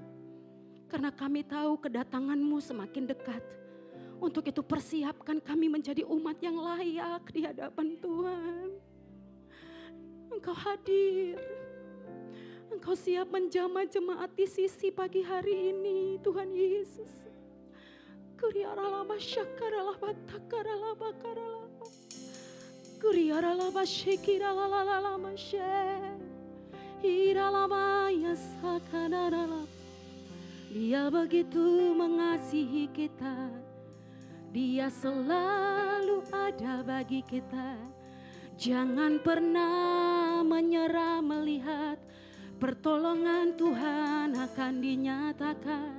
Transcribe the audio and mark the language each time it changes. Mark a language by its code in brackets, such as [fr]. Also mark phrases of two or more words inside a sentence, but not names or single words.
[id] Karena kami tahu kedatangan-Mu semakin dekat. Untuk itu persiapkan kami menjadi umat yang layak di hadapan Tuhan. Engkau hadir. Engkau siap menjamah jemaat di sisi pagi hari ini Tuhan Yesus. Kuriaralama syakaralama takaralama karalama. Kuriaralama syekiralalama syek. Iralamaya sakanarala. Dia begitu mengasihi kita. Dia selalu ada bagi kita. Jangan pernah menyerah melihat pertolongan Tuhan akan dinyatakan.